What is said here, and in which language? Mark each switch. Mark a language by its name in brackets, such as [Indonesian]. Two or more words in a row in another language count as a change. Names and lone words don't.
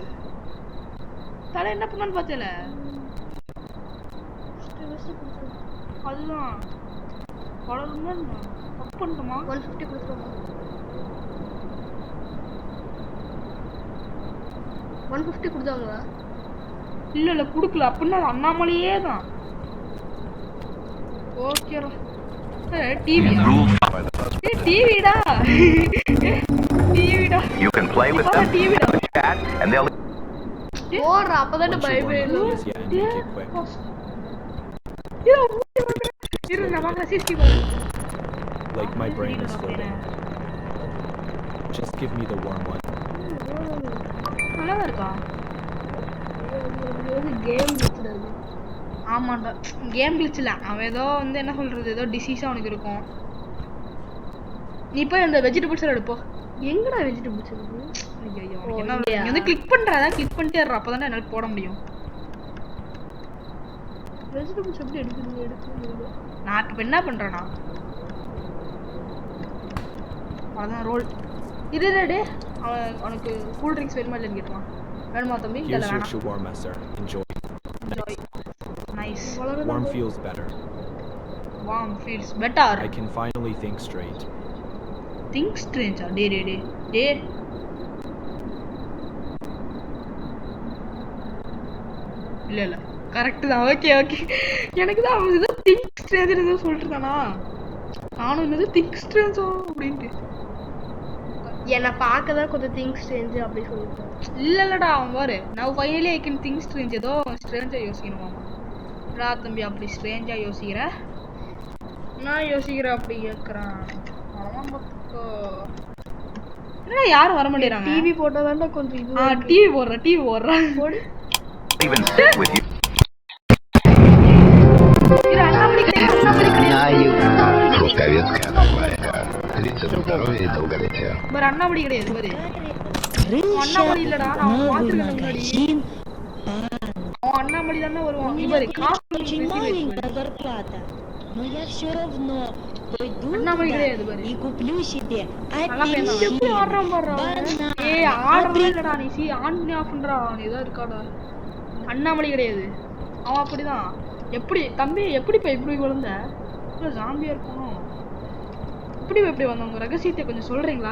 [Tamil] தலை என்ன பண்ணான்னு பார்த்தல. அதுதான் வளருமா அப் பண்ணணுமா? 150 கொடுத்துருமா? 150 கொடுத்தாங்களா? இல்ல கொடுக்கல. அப்படின்னா அண்ணாமலையே தான். ஓகேடா. டிவிடா. [English] You can play with them, chat, and they'll. [Tamil] ஓடுற அப்பதானே பயமே இல்லை. [English] Please, yeah, and make it quick. Like my brain is floating. Just give me the warm one. [Tamil] நல்லா இருக்கா? கேம் விளையாடுறது. ஆமாண்டா [English] game glitch [Tamil] இல்ல. அவன் ஏதோ வந்து என்ன சொல்றது, ஏதோ டிசீஸா அவனுக்கு இருக்கும். நீ போய் அந்த வெஜிடபிள்ஸ் எல்லாம் எடுப்போ. எங்கடா வெஜிடபிள்ஸ் இருக்கு? ஐயோ என்ன நீ வந்து கிளிக் பண்றதா கிளிக் பண்ணிட்டே இருற. அப்பதானே என்னால போட முடியும். வெஜிடபிள்ஸ் எப்படி எடுக்குது? நான் இப்ப என்ன பண்றேன்னா அதான் ரோல் இது டே. அவனுக்கு [English] cool drinks [Tamil] வேணுமா இல்லைன்னு கேட்டுவான். வேணுமா தம்பி? [English] Here's [Tamil] இல்ல [English] your [Tamil] வேணாம். [English] shawarma, sir. Enjoy. Nice. Warm feels better. Warm feels better. I can finally think straight. Think strange. [Tamil] டே இல்ல கரெக்ட் தான். ஓகே எனக்கு தான் அவன் ஏதோ [English] think strange [Tamil] ஏதோ சொல்லிட்டு இருந்தானா. நானும் என்னது [English] think strange [Tamil] அப்படின்ட்டு. என்னை பார்க்க தான் கொஞ்சம் [English] things strange [Tamil] அப்படி சொல்லிட்டேன். இல்லடா அவன் பாரு நான் [English] finally I can think strange [Tamil] ஏதோ ஸ்ட்ரேஞ்சா யோசிக்கணுமாமா. ரா தம்பி அப்படி ஸ்ட்ரேஞ்சா யோசிக்கிற நான் யோசிக்கிறேன் அப்படி கேட்குறான். என்ன யாரும் வர மாட்டேங்கிறாங்க. டிவி போட்டா தான்டா கொஞ்சம் இது. டிவி போடுறேன் போடு. [English] Even sit with you. [Russian] Советская новая. Рецепт здоровья и долголетия. [Tamil] பாரு அண்ணாமலை கிடையாது பாரு. அண்ணாமலை இல்லடா நான் பாத்துருக்கேன் முன்னாடி. அவன் அண்ணாமலை தானே வருவான். இவரு [Russian] Очень маленькая зарплата, но я все равно пойду [Tamil] அண்ணாமலை [Russian] туда [Tamil] கிடையாது பாரு. [Russian] и куплю себе [Tamil] நல்லா பேசுறான். [Russian] апельсин, [Tamil] ஆடுறான் பாரு. [Russian] банан, [Tamil] ஏய் ஆடுறதே இல்லடா நீ ஆன் பண்ணி ஆஃப் பண்றா. நீ ஏதோ இருக்காடா. அண்ணாமலை கிடையாது. அவன் அப்படிதான். எப்படி தம்பி எப்படிப்பா இப்படி விழுந்த? இல்லை ஜாம்பியா இருக்கணும். எப்படி வந்தோம் உங்க ரகசியத்தை கொஞ்சம் சொல்றீங்களா?